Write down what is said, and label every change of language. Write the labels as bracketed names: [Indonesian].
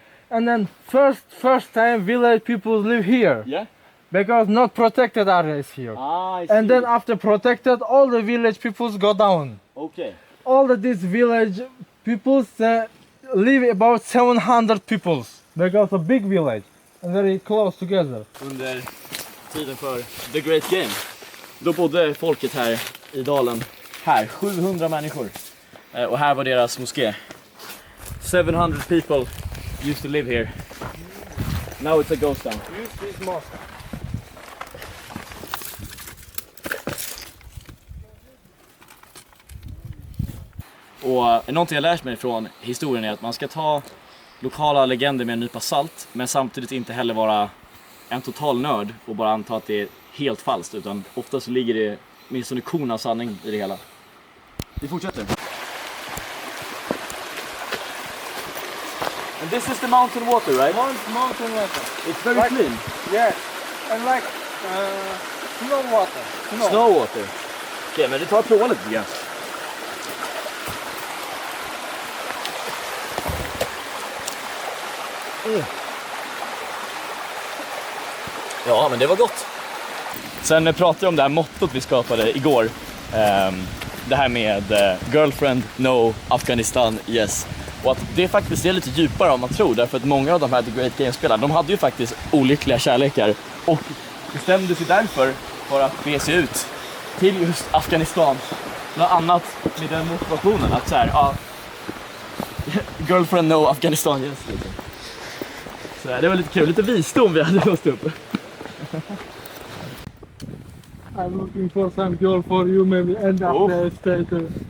[English] And then first time village people live here Yeah. because not protected area is here. I see. And then after protected, all the village peoples go down. Okay. This village peoples live about 700 peoples because a big village and very close together. [Swedish] Under tiden för The Great Game, då bodde folket här i dalen. Här, 700 människor. Och här var deras moské. [English] 700 people used to live here. Now it's a ghost town. Use this mosque. [Swedish] Och någonting jag lärt mig från historien är att man ska ta lokala legender med en nypa salt, men samtidigt inte heller vara en total nörd och bara anta att det är helt falskt, utan ofta så ligger det minst en korn av sanning i det hela. Vi fortsätter. [English] And this is the mountain water, right? Mountain water. It's very Like- clean. Yeah, and like snow water. Snow water. [Swedish] Okej, men vi tar och provar lite grann. Ja, men det var gott. Sen pratade jag om det här mottot vi skapade igår. Det här med [English] girlfriend, no, Afghanistan, yes. [Swedish] Och att det faktiskt är lite djupare än man tror. Därför att många av de här The Great Game-spelarna, de hade ju faktiskt olyckliga kärlekar. Och bestämde sig därför för att be sig ut till just Afghanistan något annat med den motivationen. Att så här, ja, [English] girlfriend no, Afghanistan yes. [Swedish] Liksom. Så det var lite kul, lite visdom vi hade låst upp. [English] I'm looking for some girl for you, maybe end up the state.